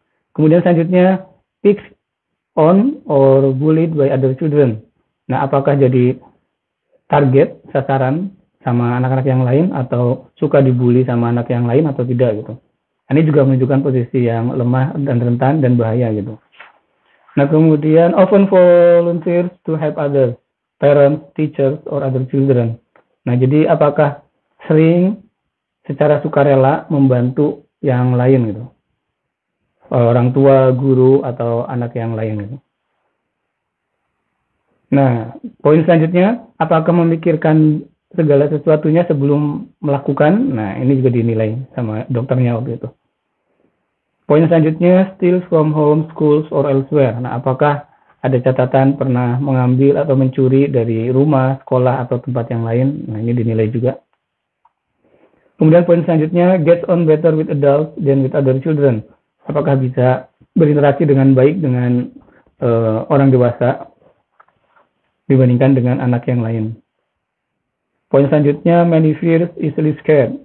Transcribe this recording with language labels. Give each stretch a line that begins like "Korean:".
Indonesian: Kemudian selanjutnya,
English: picks on or bullied by other children.
Indonesian: Nah apakah jadi target sasaran sama anak-anak yang lain atau suka dibully sama anak yang lain atau tidak gitu. Ini juga menunjukkan posisi yang lemah dan rentan dan bahaya gitu. Nah kemudian
English: often volunteers to help others, parents, teachers, or other children.
Indonesian: Nah jadi apakah sering secara sukarela membantu yang lain gitu, orang tua, guru, atau anak yang lain gitu. Nah, poin selanjutnya, apakah memikirkan segala sesuatunya sebelum melakukan? Nah, ini juga dinilai sama dokternya waktu itu. Poin selanjutnya,
English: steal from home, schools, or elsewhere.
Indonesian: Nah, apakah ada catatan pernah mengambil atau mencuri dari rumah, sekolah, atau tempat yang lain? Nah, ini dinilai juga. Kemudian poin selanjutnya,
English: gets on better with adults than with other children.
Indonesian: Apakah bisa berinteraksi dengan baik dengan orang dewasa dibandingkan dengan anak yang lain. Poin selanjutnya,
English: many fears, easily scared.